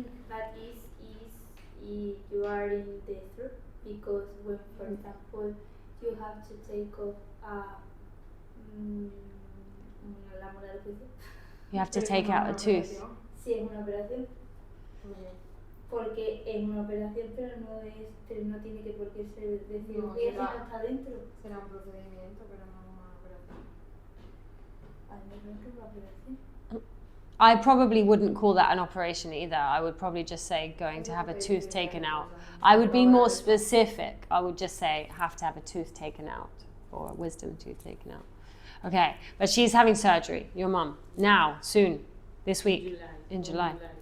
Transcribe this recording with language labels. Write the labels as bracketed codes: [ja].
[en] but is you are in the truth, because when, for example, you have to take off [es] la muela del juicio. [en] You have to take out a tooth. [es] Sí, es una operación. Porque es una operación, pero no tiene que por qué ser de cirugía si no está dentro. Será un procedimiento, pero no una operación. Al menos que una operación. [en] I probably wouldn't call that an operation either. I would probably just say going to have a tooth taken out. I would be more specific. I would just say have to have a tooth taken out or a wisdom tooth taken out. Okay, but she's having surgery, your mum, now, soon, this week, in July.